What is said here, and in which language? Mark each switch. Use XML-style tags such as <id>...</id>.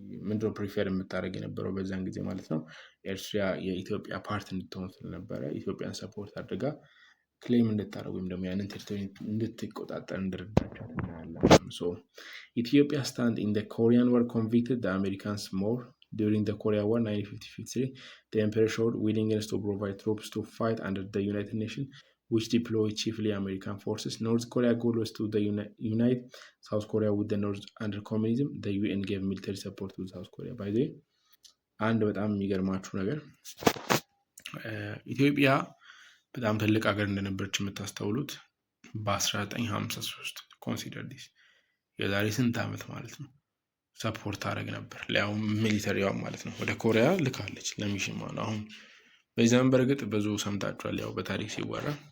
<am>ምንድነው ፕሪፌር የምታደርግ የነበረው በዛን ጊዜ ማለት ነው ኤርትራ የኢትዮጵያ ፓርት እንድትሆን ስለነበረ ኢትዮጵያን ሰፖርት አድርጋ ክሌም እንድታደርግ ወይም ደግሞ ያንን ቴሪቶሪ እንድትቆጣጠር እንደረዳቻት እናያለን።</am> <en>ሶ ኢትዮጵያ ስታንድ ኢን ዘ ኮሪያን ዋር ኮንቪክትድ ዘ አሜሪካንስ ሞር during the Korea War 1953, the emperor showed willingness to provide troops to fight under the United Nations, which deployed chiefly American forces. North Korea goal was to unite South Korea with the North under communism. The UN gave military support to South Korea. By the way,</en> <am>አንድ በጣም የሚገርማችሁ ነገር ኢትዮጵያ በጣም ትልቅ ሀገር እንደነበረች የምታስተውሉት በ1953 ኮንሲደር ዲስ የዛሬ ስንት ዓመት ማለት ነው ሰፖርት አደረግ ነበር። ያው ሚሊተሪዋ ማለት ነው ወደ ኮሪያ ልካለች ለሚሽን ማለት ነው። አሁን በዚህ ዘመን በእርግጥ ብዙ ሰምታችኋል። ያው በታሪክ ሲወራ</am>